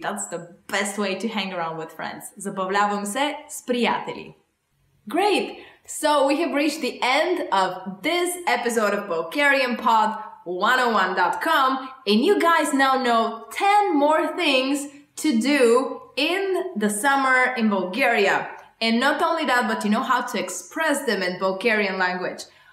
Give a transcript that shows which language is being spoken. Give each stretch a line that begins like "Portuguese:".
English: That's the best way to hang around with friends.
Bulgarian: Забавлявам се с приятели.
English: Great! So we have reached the end of this episode of BulgarianPod101.com, and you guys now know 10 more things to do in the summer in Bulgaria. And not only that, but you know how to express them in Bulgarian language.